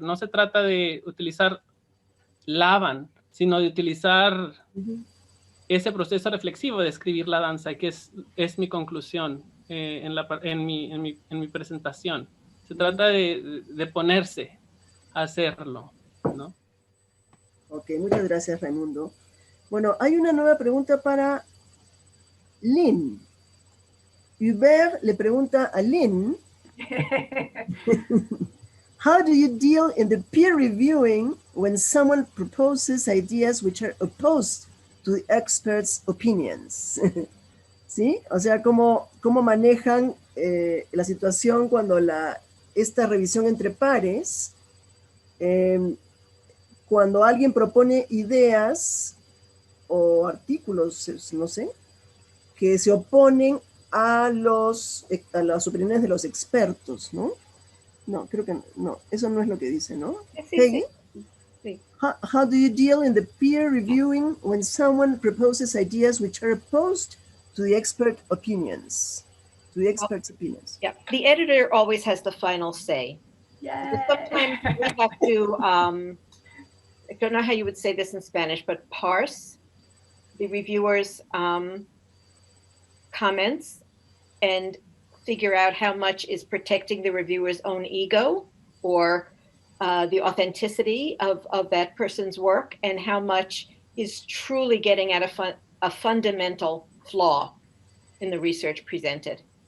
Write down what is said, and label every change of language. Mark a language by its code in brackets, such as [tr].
[es] No se trata de utilizar LAVAN, sino de utilizar ese proceso reflexivo de escribir la danza, que es mi conclusión en mi presentación. Se trata de ponerse a hacerlo, ¿no? Ok, muchas gracias, Raimundo. Bueno, hay una nueva pregunta para Lynn. Hubert le pregunta a Lynn, [en] how do you deal in the peer reviewing when someone proposes ideas which are opposed to the experts' opinions? [es] ¿Sí? O sea, ¿cómo manejan la situación cuando esta revisión entre pares, cuando alguien propone ideas o artículos, no sé, que se oponen a las opiniones de los expertos, ¿no? No, creo que no, eso no es lo que dice, ¿no? Sí, Peggy? sí. [en] How do you deal in the peer reviewing when someone proposes ideas which are opposed to the expert opinions? To the experts' opinions. Yeah, the editor always has the final say. Yay. Sometimes we have to, I don't know how you would say this in Spanish, but parse the reviewer's comments and figure out how much is protecting the reviewer's own ego or the authenticity of that person's work, and how much is truly getting at a fundamental flaw in the research presented.